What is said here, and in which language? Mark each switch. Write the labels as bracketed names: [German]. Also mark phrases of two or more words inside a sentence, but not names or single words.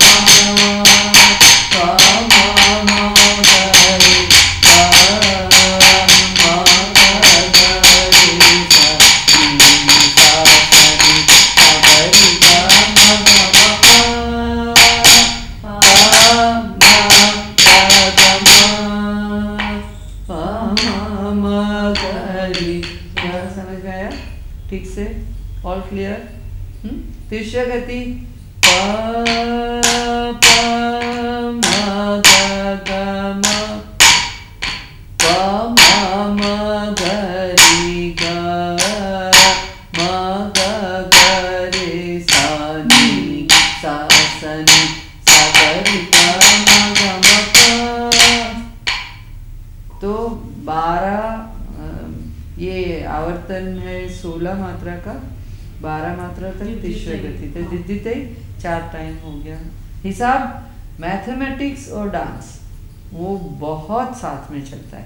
[Hindi] प म म ग रि ग म ग ग रि सा नि सा स नि सा ग रि ग म ग म प प म ग ग म प म ग रि ग। समझ में आया ठीक से? [English] All clear? [Hindi] तीसरा गति प प म ग ग म प म म ग रि ग म ग ग रि सा नि सा स नि सा ग रि ग म ग म प। तो 12 ये आवर्तन है 16 मात्रा का, 12 मात्रा तक तीसरा गति तक दिद्धितै 4 टाइम हो गया। हिसाब मैथमेटिक्स और डांस वो बहुत साथ में चलता है।